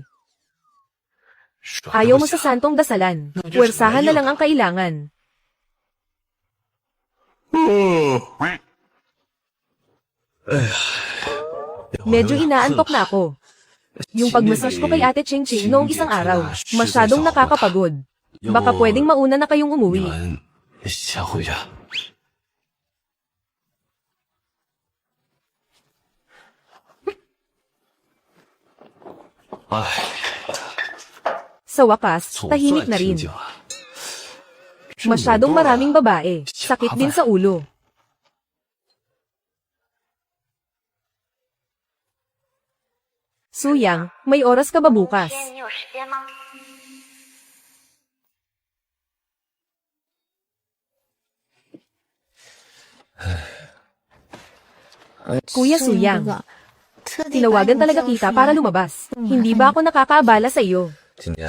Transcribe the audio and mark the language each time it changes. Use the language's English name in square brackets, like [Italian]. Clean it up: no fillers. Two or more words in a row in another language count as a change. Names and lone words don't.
[Filipino] Ayaw mo sa santong dasalan, puwersahan na lang ang kailangan. Medyo inaantok na ako. Yung pagmassage ko kay Ate Ching Ching noong isang araw, masyadong nakakapagod. Baka pwedeng mauna na kayong [Chinese] 你 [Filipino] umuwi. [Chinese] 们先回去。唉， [Filipino] Sa wakas, [Chinese] 总 [Filipino] tahimik [Chinese] 算 [Filipino] na [Chinese] 清 [Filipino] rin. [Chinese] 静了。 [Filipino] Masyadong maraming babae, sakit din sa ulo. Suyang, may oras ka ba bukas? [Chinese] 你有时间吗？ [Filipino] Kuya Suyang, tinawagan talaga kita para lumabas. Hindi ba ako nakakaabala sa iyo? [Chinese] 今天